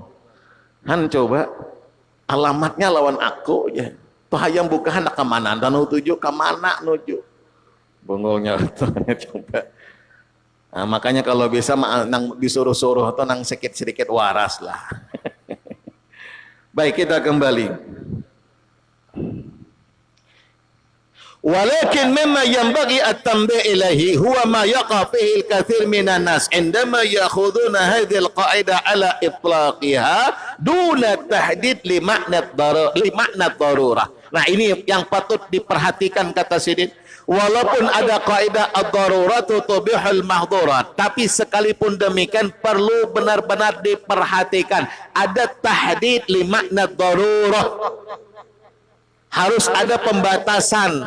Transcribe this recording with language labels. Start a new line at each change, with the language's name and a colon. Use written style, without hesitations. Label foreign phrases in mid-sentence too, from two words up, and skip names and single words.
Banjar: Coba alamatnya lawan aku ya. Tuh hayam bukahan nak kemana? Dan tuju kemana nuju? Bungulnya coba. Nah, makanya kalau bisa nang disuruh-suruh atau nang sedikit-sedikit waras lah. Baik, kita kembali.
Arabic: ولكن مما ينبغي التنبيه إليه هو ما يقع فيه الكثير من الناس عندما يأخذون هذه القاعدة على إطلاقها دون تحديد لمعنى الضرورة.
Indonesian: Nah, ini yang patut diperhatikan kata Sidin. Walaupun ada kaidah
Arabic: الضرورات تبيح المحظورات,
Indonesian: tapi sekalipun demikian perlu benar-benar diperhatikan. Ada
Arabic: تحديد لمعنى الضرورة.
Indonesian: Harus ada pembatasan.